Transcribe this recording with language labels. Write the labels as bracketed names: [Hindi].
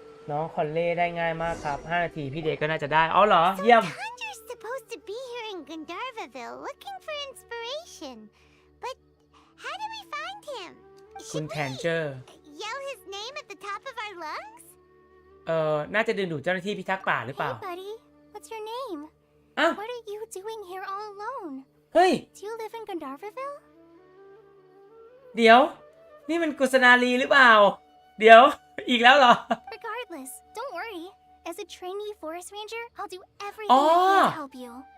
[Thai] น้องคอนเล่ได้ง่ายมากครับ5นาทีพี่เดชก็น่าจะได้อ๋อเหรอเยี่ยม [English] Tanger's supposed to be here in Gandharvaville looking for inspiration. But how do we find him? [Thai] คุณแทนเจอร์ [English] Yell his name at the top of our lungs? [Thai] น่าจะดึงดูดเจ้าหน้าที่พิทักษ์ป่าหรือเปล่า [English] Hey buddy, what's your name? อ้าว What are you doing here all alone? เฮ้ย Do you live in Gandharvaville? [Thai] เดี๋ยวนี่มันกุศนาลีหรือเปล่าเดี๋ยวอีกแล้วเหรอ [English] Regardless, don't worry. As a trainee forest ranger, I'll do everything I can to help you.